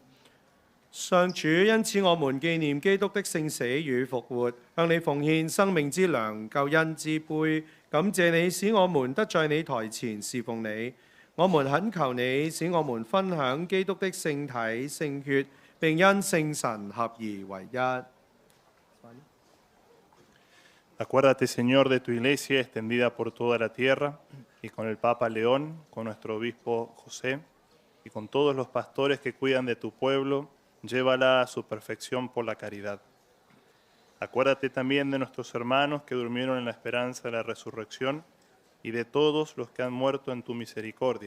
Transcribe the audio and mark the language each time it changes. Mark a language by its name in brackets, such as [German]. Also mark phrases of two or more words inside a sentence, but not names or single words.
[Chinese] 上主，因此我們紀念基督的聖死與復活，向你奉獻生命之糧、救恩之杯，感謝你使我們得在你台前侍奉你。我們懇求你使我們分享基督的聖體聖血，並因聖神合而為一。 [Spanish] Acuérdate, Señor, de tu iglesia extendida por toda la tierra, y con el Papa León, con nuestro obispo José, y con todos los pastores que cuidan de tu pueblo, llévala a su perfección por la caridad. Acuérdate también de nuestros hermanos que durmieron en la esperanza de la resurrección, y de todos los que han muerto en tu misericordia.